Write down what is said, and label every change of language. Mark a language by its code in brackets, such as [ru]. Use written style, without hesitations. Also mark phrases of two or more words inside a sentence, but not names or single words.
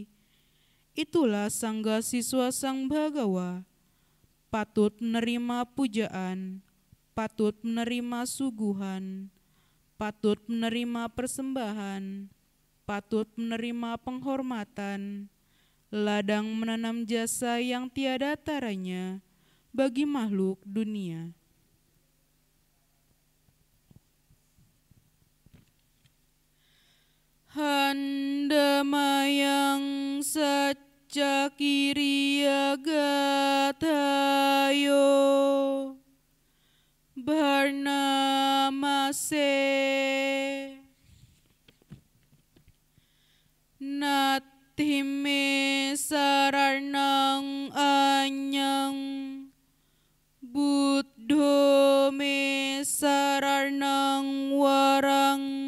[id] Itulah Sangha siswa Sang Bhagawa, patut menerima pujaan, patut menerima suguhan, patut menerima persembahan, patut menerima penghormatan, ladang menanam jasa yang tiada taranya bagi makhluk dunia. [pi] Handamayang Saccakiriya Gatayo Barnamase Natime Sararnang Anyang Buddho me sararnang warang